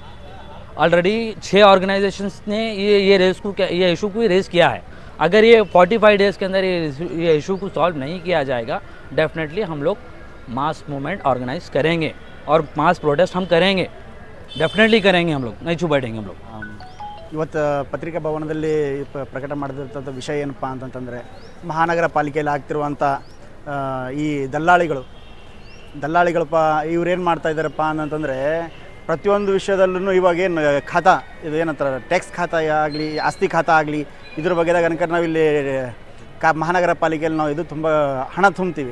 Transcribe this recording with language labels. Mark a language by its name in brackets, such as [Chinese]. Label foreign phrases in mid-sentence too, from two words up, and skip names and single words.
[English] already 6 organisations [Hindi] ने ये इशू को रेज़ किया है। अगर ये 45 डेज़ के अंदर ये इशू को सॉल्व नहीं किया जाएगा, डेफिनेटली हम लोग [English] mass movement organise [Hindi] करेंगे और [English] mass protest [Hindi] हम करेंगे, डेफिनेटली करेंगे, हम लोग नहीं छू बैठेंगे हम लोग। [Kannada] ಇವತ್ತು ಪತ್ರಿಕಾ ಭವನದಲ್ಲಿ ಪ್ರಕಟ ಮಾಡಿದಂಥ ವಿಷಯ ಏನಪ್ಪ ಅಂತಂತಂದರೆ, ಮಹಾನಗರ ಪಾಲಿಕೆಯಲ್ಲಿ ಆಗ್ತಿರುವಂಥ ಈ ದಲ್ಲಾಳಿಗಳಪ್ಪ ಇವ್ರೇನು ಮಾಡ್ತಾ ಇದ್ದಾರಪ್ಪ ಅಂತಂದರೆ, ಪ್ರತಿಯೊಂದು ವಿಷಯದಲ್ಲೂ ಇವಾಗೇನು ಖಾತಾ ಇದೇನಂತಾರೆ, ಟ್ಯಾಕ್ಸ್ ಖಾತಾ ಆಗಲಿ, ಆಸ್ತಿ ಖಾತಾ ಆಗಲಿ, ಇದ್ರ ಬಗ್ಗೆದಾಗ ಅನ್ಕರ್ ನಾವಿಲ್ಲಿ ಮಹಾನಗರ ಪಾಲಿಕೆಯಲ್ಲಿ ನಾವು ಇದು ತುಂಬ ಹಣ ತುಂಬ್ತೀವಿ.